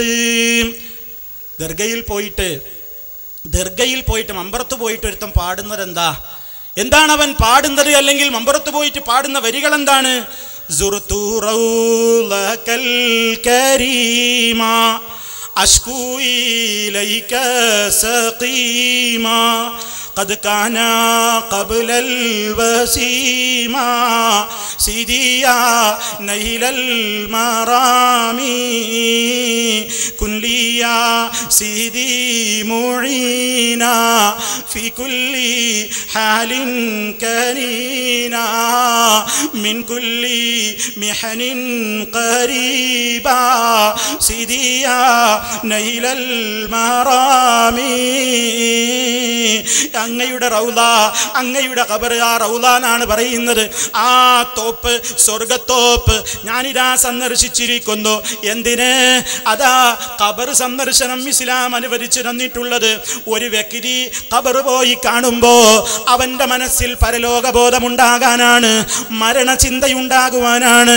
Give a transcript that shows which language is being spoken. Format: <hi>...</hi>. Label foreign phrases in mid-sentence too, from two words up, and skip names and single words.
<ml>ദർഗയിൽ പോയിട്ട് മമ്പറത്ത് പോയിട്ട് ഒരുത്തം പാടുന്നത് എന്താണ് അവൻ പാടുന്നത്? അല്ലെങ്കിൽ മമ്പറത്ത് പോയിട്ട് പാടുന്ന വരികൾ എന്താണ്?</ml> <ar>زرت روضك الكريما أشكو إليك سقيما قد كان قبل الوسيما سيديا نيل المرامي كن لي يا سيدي معينا في كل حال كرينا من كل محن قريبا سيديا نيل المرامي.</ar> <ml>അങ്ങയുടെ റൗള, അങ്ങയുടെ ഖബർ, ആ റൗള എന്നാണ് പറയുന്നത്. ആ തോപ്പ്, സ്വർഗത്തോപ്പ് ഞാനിതാ സന്ദർശിച്ചിരിക്കുന്നു. എന്തിന്? അതാ ഖബർ സന്ദർശനം ഇസ്ലാം അനുവദിച്ചു തന്നിട്ടുള്ളത്. ഒരു വ്യക്തി ഖബർ പോയി കാണുമ്പോ അവന്റെ മനസ്സിൽ പരലോകബോധമുണ്ടാകാനാണ്, മരണചിന്തയുണ്ടാകുവാനാണ്.</ml>